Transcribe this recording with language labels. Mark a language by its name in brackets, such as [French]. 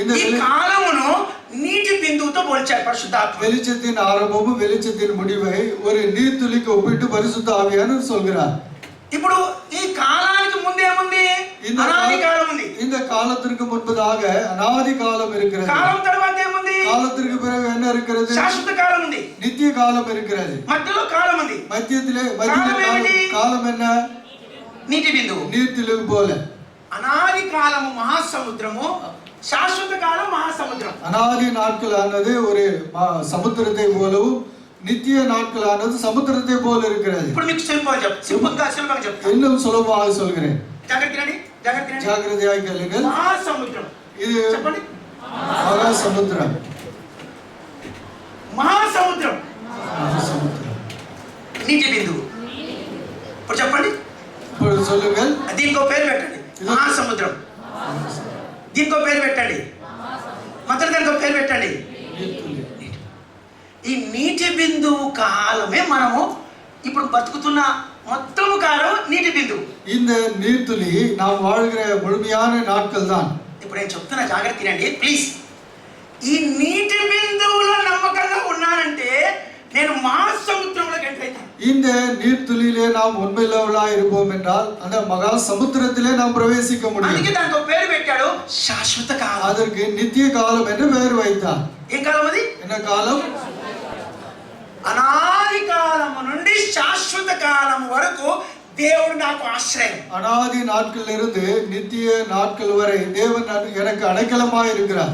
[Telugu] ఈ కాలమును నీటి బిందువుతో పోల్చారు పరిశుద్ధాత్మ. [Tamil] வெளிச்சத்தின் ஆரம்பமும் வெளிச்சத்தின் முடிவை ஒரு நீர்த்துளிக்கு ஒப்பிட்டு பரிசுத்த ஆவியானவர் சொல்கிறார். [Telugu] ఇప్పుడు ఈ కాలానికి ముందేముంది? అనాది కాలం ఉంది. [Tamil] இந்த காலத்திற்கு முன்பதாக அநாதி காலம் இருக்கிறது. [Telugu] కాలం తర్వాత ఏముంది? [Tamil] காலத்திற்கு பிறகு என்ன இருக்கிறது? [Telugu] శాశ్వత కాలం ఉంది. [Tamil] நித்திய காலம் இருக்கிறது. [Telugu] మధ్యలో కాలం ఉంది. [Tamil] மத்தியத்திலே காலம் என்ன? [Telugu] నీటి బిందువు. [Tamil] நீர்த்துளி போல. [Telugu] అనాది కాలము మహాసముద్రము, శాశ్వత కాలం మహాసముద్రం. [Tamil] அநாதி நாட்களானது ஒரு சமுத்திரத்தை போலவும் நித்திய நாட்களானது சமுத்திரத்தை போல இருக்கிறது. [Telugu] ఇప్పుడు మీకు సులభంగా చెప్తాను. [Tamil] இன்னும் சுலபமாக சொல்கிறேன். [Telugu] జాగ్రత్తగా [Tamil] கேளுங்கள். [Telugu] మహాసముద్రం [Tamil] இது [Telugu] చెప్పండి. [Tamil] மகாசமுத்திரம். [Telugu] మహాసముద్రం, [Tamil] மகாசமுத்திரம். [Telugu] నీటి బిందువు. ఇప్పుడు చెప్పండి. [Tamil] இப்பொழுது சொல்லுங்கள். [Telugu] దీనికో పేరు పెట్టండి, మహాసముద్రం. దీనికో పేరు పెట్టండి, మొత్తం దానికో పేరు పెట్టండి. ఈ నీటి బిందువు కాలమే మనము ఇప్పుడు బతుకుతున్న మొత్తం కాలం నీటి బిందువు. [Tamil] இந்த நீர்த்துளி நாம் வாழ்கிற முழுமையான நாட்கள் தான். [Telugu] ఇప్పుడు నేను చెప్తున్నా, జాగ్రత్త వినండి ప్లీజ్. ఈ నీటి బిందువులో నమ్మకంగా ఉన్నానంటే నేను మహాసముద్రంలోకి ఎంటర్ అవుతాను. [Tamil] இந்த நீர்த்துளியிலே நாம் உண்மையுள்ளவர்களாய் இருப்போம் என்றால் அந்த மகா சமுத்திரத்திலே நாம் பிரவேசிக்க முடியும். [Telugu] అందుకే దానికి పేరు పెట్టాడు శాశ్వత కాలం. [Tamil] அதற்கு நித்திய காலம் என்று பெயர் வைத்தார். [Telugu] ఏ కాలం అది? [Tamil] என்ன காலம்? [Telugu] అనాది కాలము నుండి శాశ్వత కాలం వరకు దేవుడు నాకు ఆశ్రయం. [Tamil] அனாதி நாட்களிலிருந்து நித்திய நாட்கள் வரை தேவன் எனக்கு அடைக்கலமாய் இருக்கிறார்.